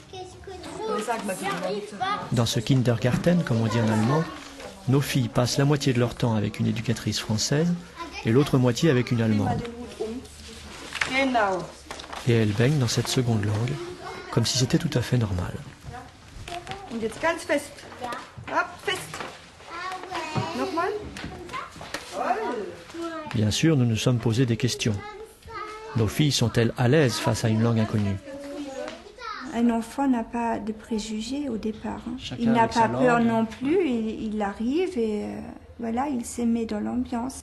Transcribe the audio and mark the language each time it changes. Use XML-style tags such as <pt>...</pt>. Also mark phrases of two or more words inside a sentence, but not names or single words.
<fr>Dans ce Kindergarten, comme on dit en allemand, nos filles passent la moitié de leur temps avec une éducatrice française et l'autre moitié avec une allemande. Genau. Et elles baignent dans cette seconde langue, comme si c'était tout à fait normal.</fr> <de>Und jetzt ganz fest. Hop, fest. Nochmal.</de> <fr>Bien sûr, nous nous sommes posé des questions. Nos filles sont-elles à l'aise face à une langue inconnue? Un enfant n'a pas de préjugés au départ. Chacun Il n'a avec sa pas peur langue. non plus, il arrive et voilà, il se met dans l'ambiance.</fr>